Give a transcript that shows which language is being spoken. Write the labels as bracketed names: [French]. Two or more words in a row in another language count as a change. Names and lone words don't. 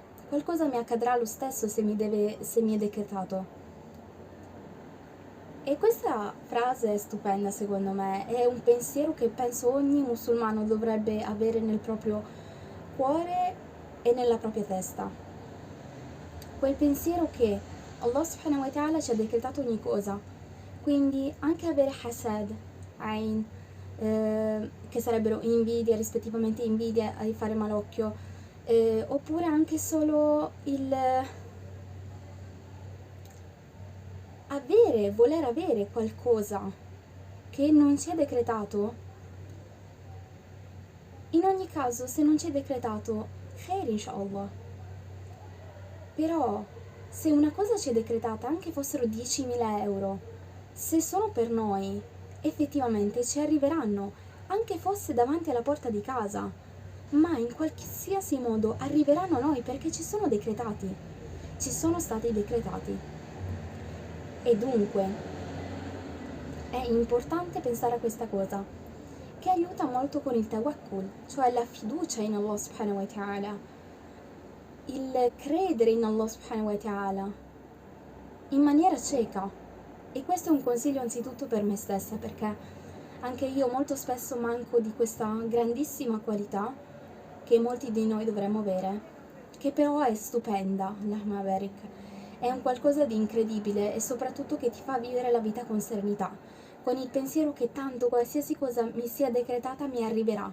[Italian] Qualcosa mi accadrà lo stesso se mi è decretato. E questa frase è stupenda secondo me, è un pensiero che penso ogni musulmano dovrebbe avere nel proprio cuore e nella propria testa. Quel pensiero che [Arabic] الله سبحانه وتعالى [Italian] ci ha decretato ogni cosa, quindi anche avere hasad, ain, che sarebbero invidia, rispettivamente invidia e fare malocchio, oppure anche solo il voler avere qualcosa che non ci è decretato. In ogni caso, se non ci è decretato, [Arabic] خير إن شاء الله. [Italian] Però se una cosa ci è decretata, anche fossero 10.000 euro, se sono per noi, effettivamente ci arriveranno, anche fosse davanti alla porta di casa. ma in qualsiasi modo arriveranno a noi perché ci sono decretati, ci sono stati decretati. E dunque è importante pensare a questa cosa, che aiuta molto con il tawakkul, cioè la fiducia in [Arabic] الله سبحانه وتعالى, [Italian] il credere in [Arabic] الله سبحانه وتعالى [Italian] in maniera cieca. E questo è un consiglio anzitutto per me stessa, perché anche io molto spesso manco di questa grandissima qualità che molti di noi dovremmo avere, che però è stupenda, [Arabic] اللهم بارك. [Italian] È un qualcosa di incredibile e soprattutto che ti fa vivere la vita con serenità, con il pensiero che tanto qualsiasi cosa mi sia decretata mi arriverà.